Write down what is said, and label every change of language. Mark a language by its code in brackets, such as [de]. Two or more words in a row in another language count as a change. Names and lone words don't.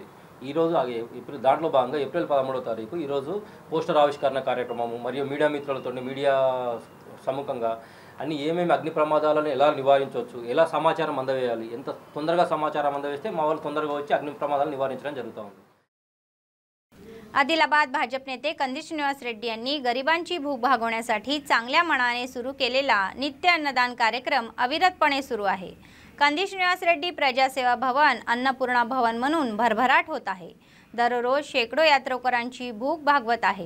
[te] ఈరోజు ఏప్రిల్ దాంట్లో భాగంగా ఏప్రిల్ 13వ తారీఖు ఈరోజు పోస్టర్ ఆవిష్కరణ కార్యక్రమము మరియు మీడియా మిత్రులతో మీడియా సముఖంగా అన్ని ఏమేమి అగ్ని ప్రమాదాలను ఎలా నివారించవచ్చు, ఎలా సమాచారం అందవేయాలి, ఎంత తొందరగా సమాచారం అందవేస్తే మా వాళ్ళు తొందరగా వచ్చి అగ్ని ప్రమాదాలను నివారించడం జరుగుతూ ఉంది. [mr] आदिलाबाद भाजप नेते कंदिश निवास रेड्डी यांनी गरिबांची भूक भागवण्यासाठी चांगल्या मनाने सुरू केलेला नित्य अन्नदान कार्यक्रम अविरतपणे सुरू आहे. कंदिश निवास रेड्डी प्रजासेवा भवन अन्नपूर्णा भवन म्हणून भरभराट होत आहे. दररोज शेकडो यात्रेकरांची भूक भागवत आहे.